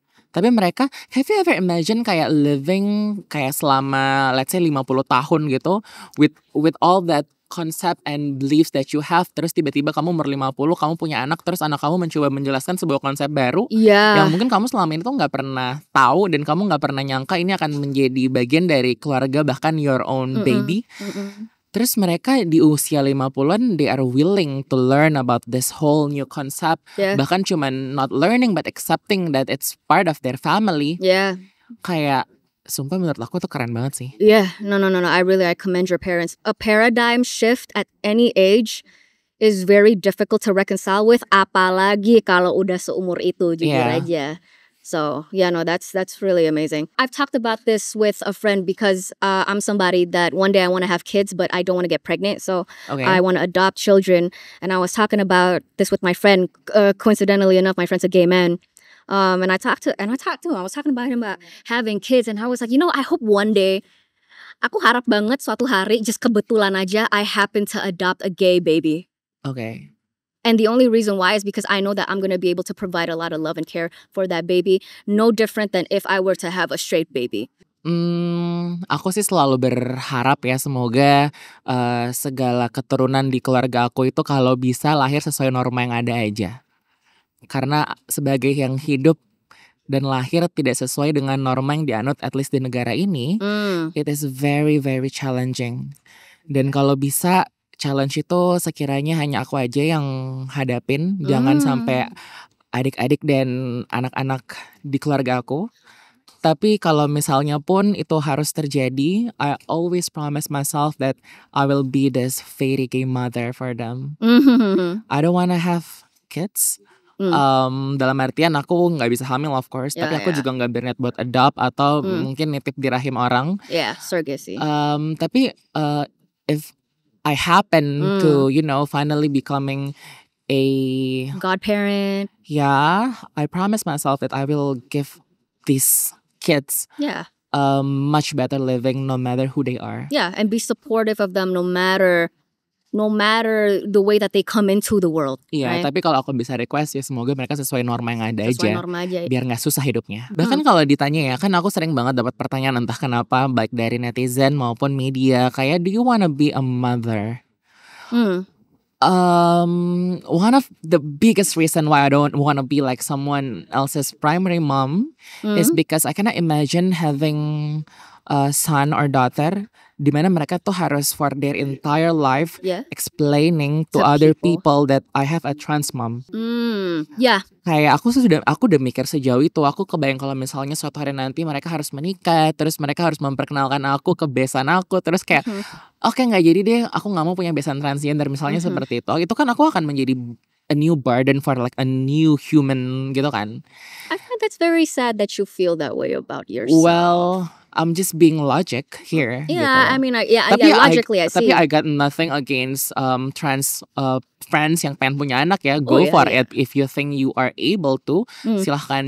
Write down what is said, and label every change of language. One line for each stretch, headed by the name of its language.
Indonesian: Tapi mereka,
English: have you ever imagine
Indonesian: kayak living kayak selama
English: let's say
Indonesian: 50 tahun gitu
English: with all that concept and beliefs that you have,
Indonesian: terus tiba-tiba kamu umur 50 kamu punya anak, terus anak kamu mencoba menjelaskan sebuah konsep baru yang mungkin kamu selama ini tuh nggak pernah tahu dan kamu nggak pernah nyangka ini akan menjadi bagian dari keluarga, bahkan
English: your own baby.
Indonesian: Terus mereka di usia 50-an
English: they are willing to learn about this whole new concept.
Indonesian: Bahkan cuman
English: not learning but accepting that it's part of their family.
Indonesian: Kayak sumpah menurut aku tuh keren banget sih.
English: No. I commend your parents. A paradigm shift at any age is very difficult to reconcile with,
Indonesian: apalagi kalau udah seumur itu, jujur aja.
English: So that's really amazing. I've talked about this with a friend because I'm somebody that one day I want to have kids, but I don't want to get pregnant. So I want to adopt children. And I was talking about this with my friend. Coincidentally enough, my friend's a gay man. And I talked to him. I was talking about him about having kids, and I was like, I hope one day,
Indonesian: aku harap banget suatu hari,
English: just
Indonesian: kebetulan aja,
English: I happen to adopt a gay baby. Okay. And the only reason why is because I know that I'm going to be able to provide a lot of love and care for that baby. No different than if I were to have a straight baby.
Indonesian: Aku sih selalu berharap ya semoga segala keturunan di keluarga aku itu kalau bisa lahir sesuai norma yang ada aja. Karena sebagai yang hidup dan lahir tidak sesuai dengan norma yang dianut
English: at least
Indonesian: di negara ini,
English: it is very very challenging.
Indonesian: Dan kalau bisa challenge itu sekiranya hanya aku aja yang hadapin, jangan sampai adik-adik dan anak-anak di keluarga aku. Tapi kalau misalnya pun itu harus terjadi,
English: I always promise myself that I will be this fairy gay mother for them. I don't wanna have kids,
Indonesian: Dalam artian aku nggak bisa hamil
English: of course,
Indonesian: tapi aku juga nggak berniat buat adopt atau mungkin nitip di rahim orang.
English: Surrogacy. Tapi if I happen to finally becoming a godparent, I promise myself that I will give these kids much better living no matter who they are. And be supportive of them no matter the way that they come into the world. Right?
Indonesian: Tapi kalau aku bisa request ya semoga mereka sesuai norma yang ada norma aja. Biar gak susah hidupnya. Bahkan kalau ditanya ya, kan aku sering banget dapat pertanyaan entah kenapa baik dari netizen maupun media kayak,
English: do you wanna be a mother? One of the biggest reason why I don't wanna be like someone else's primary mom is because I cannot imagine having a son or daughter
Indonesian: dimana mereka tuh harus
English: for their entire life explaining to other people that I have a trans mom.
Indonesian: Kayak aku udah mikir sejauh itu. Aku kebayang kalau misalnya suatu hari nanti mereka harus menikah, terus mereka harus memperkenalkan aku ke besan aku, terus kayak oke, nggak jadi deh, aku nggak mau punya besan transgender misalnya seperti itu. Itu kan aku akan menjadi
English: a new burden for like a new human
Indonesian: gitu kan.
English: I think that's very sad that you feel that way about yourself. Well, I'm just being logic here. Yeah,
Indonesian: gitu.
English: I mean, logically I see. Tapi I got nothing against trans friends
Indonesian: yang pengen punya anak ya.
English: Go for it if you think you are able to. Silahkan.